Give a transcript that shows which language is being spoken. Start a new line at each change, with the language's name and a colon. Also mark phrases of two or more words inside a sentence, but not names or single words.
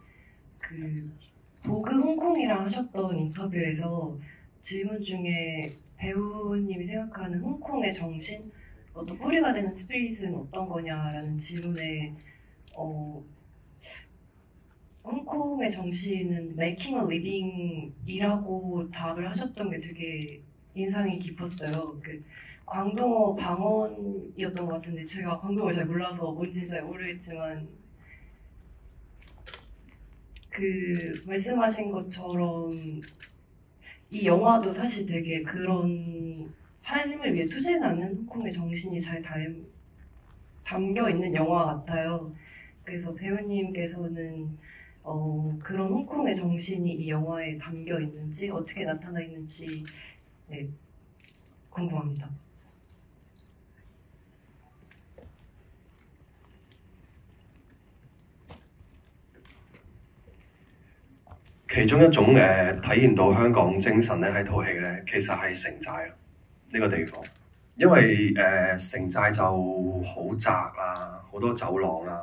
Korean: 보그 홍콩이랑 하셨던 인터뷰에서 질문 중에 배우님이 생각하는 홍콩의 정신, 또 뿌리가 되는 스피릿은 어떤 거냐라는 질문에 홍콩의 정신은
English: making a living
Korean: 이라고 답을 하셨던 게 되게 인상이 깊었어요. 광동어 방언이었던 것 같은데 제가 광동어를 잘 몰라서 뭔지 잘 모르겠지만 말씀하신 것처럼 이 영화도 사실 되게 그런 삶을 위해 투쟁하는 홍콩의 정신이 잘 담겨 있는 영화 같아요. 그래서 배우님께서는 그런 홍콩의 정신이 이 영화에 담겨 있는지 어떻게 나타나 있는지 궁금합니다.
Cantonese: 其中一種體現到香港精神咧喺套戲咧，其實係城寨呢個地方，因為城寨就好窄啦，好多走廊啦。